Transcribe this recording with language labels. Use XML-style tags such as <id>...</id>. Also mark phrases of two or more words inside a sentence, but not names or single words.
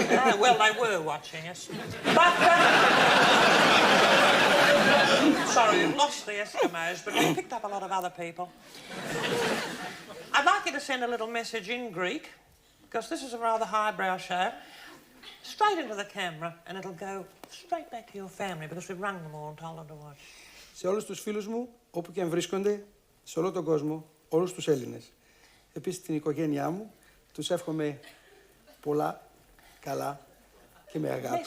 <en>Well, they were watching us. But, sorry, we've lost the Eskimos, but we picked up a lot of other people. I'd like you to send a little message in Greek, because this is a rather highbrow show. Straight into the camera, and it'll go straight back to your family, because we've rung them all and told them to watch.</en> <el>Σε όλους τους φίλους μου, όπου και αν βρίσκονται, σε όλο τον κόσμο, όλους τους Έλληνες. Επίσης την οικογένειά μου, τους εύχομαι πολλά, καλά και με αγάπη.</el>